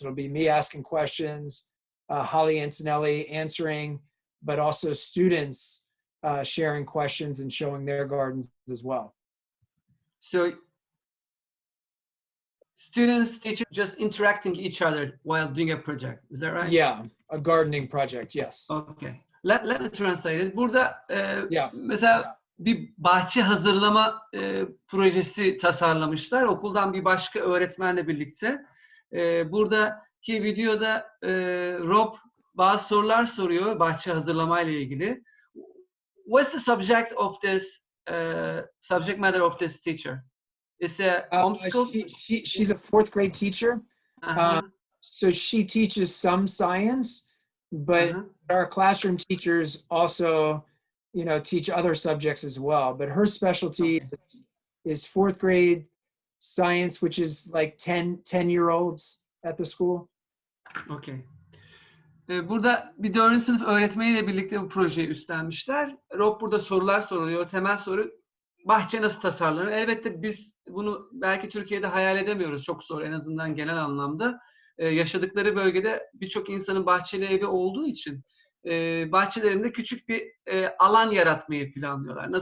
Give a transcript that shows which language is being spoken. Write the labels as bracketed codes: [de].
[en] It'll be me asking questions, Holly Antonelli answering, but also students sharing questions and showing their gardens as well. So students, teachers just interacting each other while doing a project. Is that right? Yeah, a gardening project, yes. Okay. Let me translate it. [tr] Burada [en] Yeah. [tr] mesela bir bahçe hazırlama projesi tasarlamışlar. Okuldan bir başka öğretmenle birlikte. Buradaki videoda Rob bazı sorular soruyor bahçe hazırlamayla ilgili. [en] What's the subject of this subject matter of this teacher? It's a homeschool. She's a 4th grade teacher. So she teaches some science, but our classroom teachers also, teach other subjects as well. But her specialty is 4th grade science, which is like 10-year-olds at the school. [tr] Okay. Burada bir 4. sınıf öğretmeniyle birlikte bu projeyi üstlenmişler. Rob burada sorular soruyor. Temel soru, bahçe nasıl tasarlanır? Elbette biz bunu belki Türkiye'de hayal edemiyoruz. Çok zor, en azından genel anlamda. Yaşadıkları bölgede birçok insanın bahçeli evi olduğu için bahçelerinde küçük bir alan yaratmayı planlıyorlar.